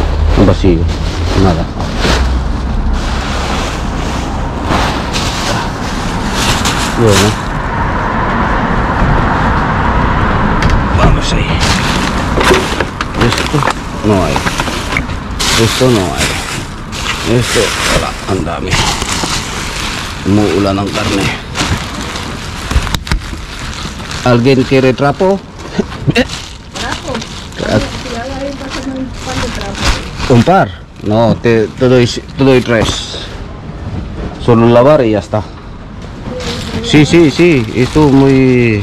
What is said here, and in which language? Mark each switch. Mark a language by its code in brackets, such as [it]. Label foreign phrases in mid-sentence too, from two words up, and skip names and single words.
[es] Un vacío. Nada. Bueno. Vamos ahí. Esto no hay. Esto no hay. Esto, [tl] wala. Ang dami. Umuulan ng karne. [es] ¿Alguien quiere trapo? ¿Un par? No, te doy 3. Solo lavar y ya está. Sí, esto muy...